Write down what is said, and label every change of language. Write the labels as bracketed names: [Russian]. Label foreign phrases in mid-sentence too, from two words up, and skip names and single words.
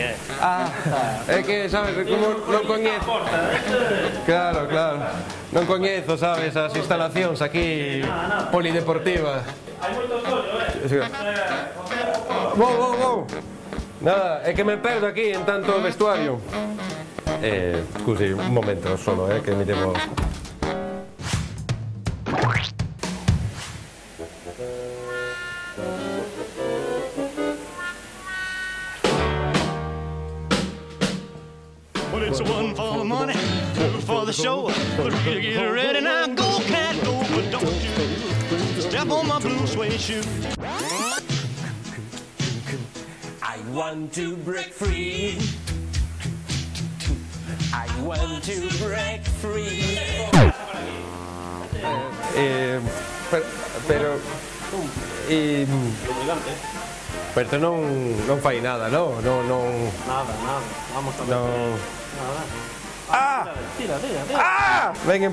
[Galician] É que, sabes, como non coñezo... Claro. Non coñezo, sabes, as instalacións aquí polideportiva. Hai moito collo, Vou. Nada, é que me perdo aquí en tanto vestuario. [Italian] Scusi, un momento solo, que mi devo... [English] Well, it's one for the money, two for the show. But you get ready now, go, cat, go. But don't you step on my blue suede shoe. I want to break free. I want to break free. [Galician] Pero non fai nada, non? Nada, vamos a ver. Non... Nada. Ah! Tira. Ah! Ven